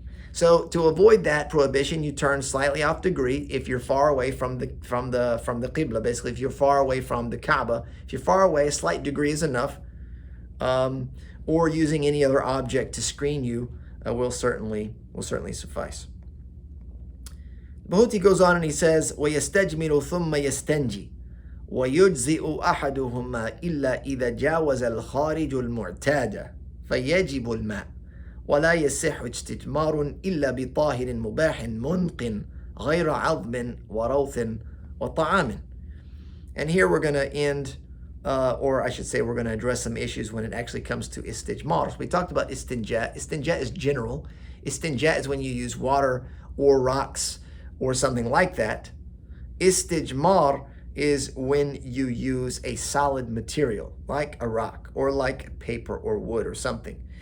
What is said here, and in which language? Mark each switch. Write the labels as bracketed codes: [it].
[en] So to avoid that prohibition, you turn slightly off degree if you're far away from the qibla. Basically, if you're far away from the Kaaba, if you're far away, a slight degree is enough. Or using any other object to screen you will certainly suffice. Bahuti goes on and he says, [ar] وَيَسْتَجْمِرُ ثُمَّ يَسْتَنْجِي وَيُجْزِئُ أَحَدُهُمَا إِلَّا إِذَا جَاوَزَ الْخَارِجُ الْمُعْتَادَ فَيَجِبُ الْمَاءُ وَلَا يَصِحُّ اسْتِجْمَارٌ إِلَّا بِطَاهِرٍ مُبَاحٍ مُنْقٍ غَيْرَ عَظْمٍ وَرَوْثٍ وَطَعَامٍ. [en] And here we're going to end, or I should say we're going to address some issues when it actually comes to istijmar. So we talked about istinja. Istinja is general. Istinja is when you use water or rocks or something like that. Istijmar is when you use a solid material, like a rock or like paper or wood or something.